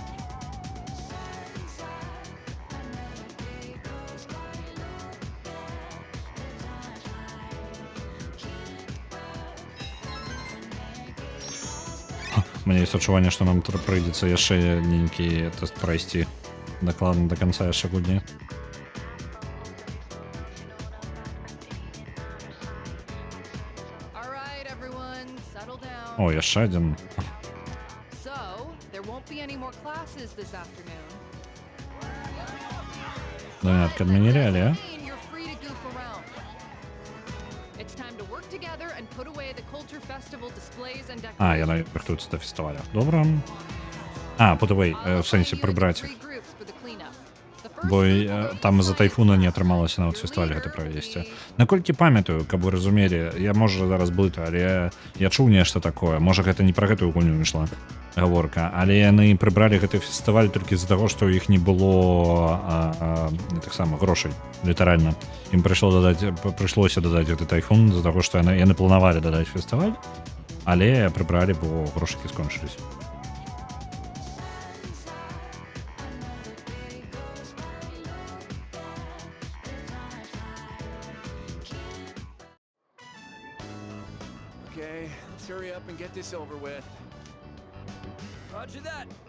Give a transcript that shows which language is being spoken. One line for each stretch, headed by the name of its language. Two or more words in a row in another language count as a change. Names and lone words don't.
Russian: У меня есть
Belarusian: адчуванне, што нам прыйдзецца яшчэ нейкі тэст прайсці дакладна да канца яшчэ гульні.
English: All right, everyone, settle down.
Belarusian: О, яшчэ адзін.
English: So, there won't be any more classes this afternoon.
Belarusian: Заняткі адмянілі, але...
English: And you're free to goof around. It's time to work together and put away the Culture Festival displays and decorations.
Belarusian: яна рыхтуецца да фестываля. Добра. Путавей, в сэнсе прыбраць іх. Бо там з-за тайфуна не атрымалася нават фестываль гэта правесці. Наколькі памятаю, каб вы разумелі, я можа зараз блытаю, але я чуў нешта такое. Можа гэта не пра гэтую гульню ішла гаворка, але яны прыбралі гэты фестываль толькі з-за таго, што ў іх не было таксама грошай, літаральна. Ім прыйшлося дадаць гэты тайфун з-за таго, што яны планавалі дадаць фестываль, але прыбралі, бо грошыкі скончыліся.
English: Okay, let's hurry up and get this over with. Roger that.